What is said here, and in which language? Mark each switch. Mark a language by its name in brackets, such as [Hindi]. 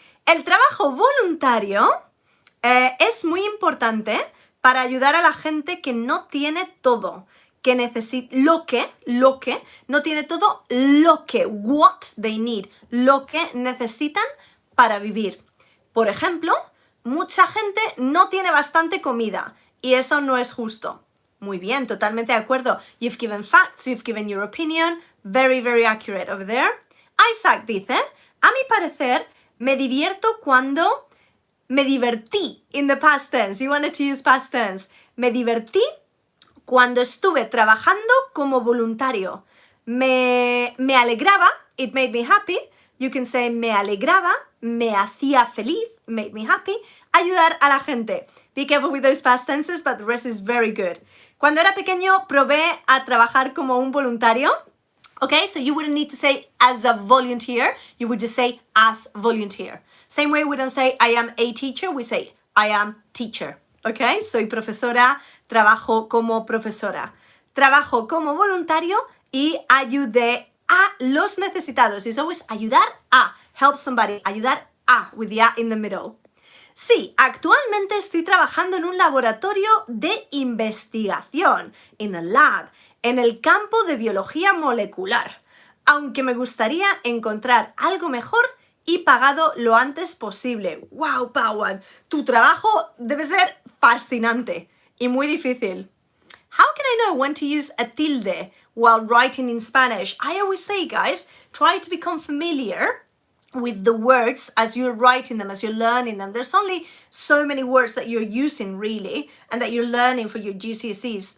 [Spanish] El trabajo voluntario es muy importante para ayudar a la gente que no tiene todo, que necesita, lo que, no tiene todo, [English] what they need, [Spanish] lo que necesitan para vivir. Por ejemplo, mucha gente no tiene bastante comida y eso no es justo. Muy bien, totalmente de acuerdo. [English] You've given facts, you've given your opinion. Very, very accurate over there. [Spanish] Isaac dice, a mi parecer, me divierto cuando me divertí. [English] In the past tense. You wanted to use past tense. [Spanish] Me divertí cuando estuve trabajando como voluntario. Me alegraba. [English] It made me happy. You can say [Spanish] me alegraba. Me hacía feliz. [English] Made me happy. [Spanish] Ayudar a la gente. [English] Be careful with those past tenses, but the rest is very good. [Spanish] Cuando era pequeño, probé a trabajar como un voluntario. [English] Okay, so you wouldn't need to say as a volunteer. You would just say as volunteer. Same way we don't say I am a teacher. We say I am teacher. [Spanish] Okay, soy profesora, trabajo como profesora. Trabajo como voluntario y ayudé a los necesitados. [English] It's always [Spanish] ayudar a. [English] Help somebody. [Spanish] Ayudar a, [English] with the a in the middle. [Spanish] Sí, actualmente estoy trabajando en un laboratorio de investigación, [English] in a lab, [Spanish] en el campo de biología molecular, aunque me gustaría encontrar algo mejor y pagado lo antes posible. ¡Wow, Pawan! Tu trabajo debe ser fascinante y muy difícil. [English] How can I know when to use a tilde while writing in Spanish? I always say, guys, try to become familiar with the words as you're writing them, as you're learning them. There's only so many words that you're using really and that you're learning for your GCSEs.